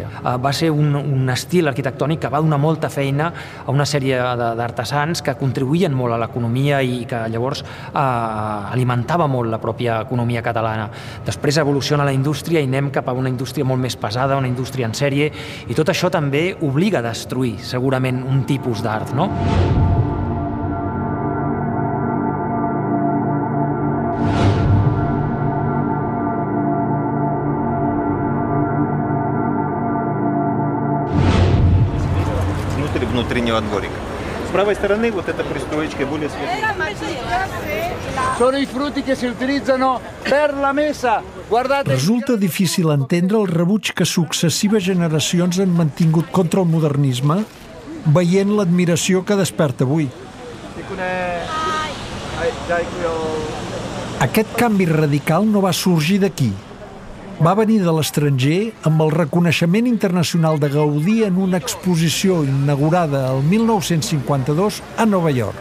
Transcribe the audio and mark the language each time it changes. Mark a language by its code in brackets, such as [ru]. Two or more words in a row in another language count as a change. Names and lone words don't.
[ca] Va ser un estil arquitectònic que va donar molta feina a una sèrie d'artesans que contribuïen molt a l'economia i que llavors alimentava molt la pròpia economia catalana. Després evoluciona la indústria i anem cap a una indústria molt més pesada, una indústria en sèrie, i tot això també obliga a destruir segurament un tipus d'art, no? [ru] Внутреннего дворика. С правой стороны вот эта пристроечка более светлая. [it] Sono i frutti che si utilizzano per la messa. Guardate. [ca] Resulta difícil entendre el rebuig que successives generacions han mantingut contra el modernisme, veient l'admiració que desperta avui. Aquest canvi radical no va sorgir d'aquí. Va venir de l'estranger amb el reconeixement internacional de Gaudí en una exposició inaugurada el 1952 a Nova York.